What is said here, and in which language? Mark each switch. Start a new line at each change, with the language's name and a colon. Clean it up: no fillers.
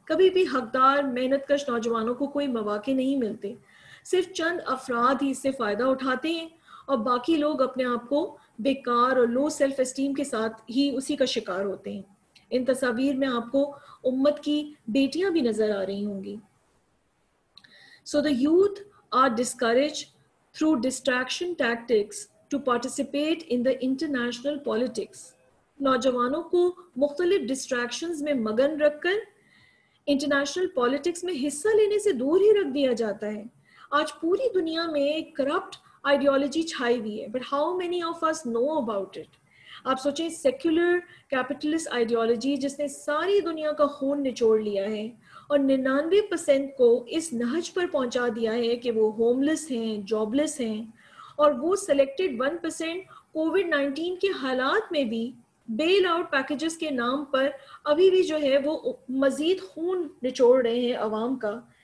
Urdu: کبھی بھی حقدار محنت کش نوجوانوں کو کوئی مواقع نہیں ملتے. صرف چند افراد ہی اس سے فائدہ اٹھاتے ہیں اور باقی لوگ اپنے آپ کو بیکار اور لو سیلف اسٹیم کے ساتھ ہی اسی کا شکار ہوتے ہیں. ان تصاویر میں آپ کو امت کی بیٹیاں بھی نظر آ رہی ہوں گی.
English: So the youth are discouraged through distraction tactics to participate in the international politics.
Urdu: نوجوانوں کو مختلف ڈسٹریکشنز میں مگن رکھ کر انٹرنیشنل پالیٹکس میں حصہ لینے سے دور ہی رکھ دیا جاتا ہے. آج پوری دنیا میں ایک کرپٹ آئیڈیالوجی چھائی ہوئی ہے,
English: But how many of us know about it.
Urdu: آپ سوچیں سیکولر کیپٹلسٹ آئیڈیالوجی جس نے ساری دنیا کا خون نچوڑ لیا ہے اور 99% کو اس نہج پر پہنچا دیا ہے کہ وہ ہوم لیس ہیں, جاب لیس ہیں, اور وہ سلیکٹڈ 1% کووڈ-19 کے حالات میں بھی بیل آؤٹ پیکیجز کے نام پر ابھی بھی جو ہے وہ مزید خون نچوڑ رہے ہیں عوام کا.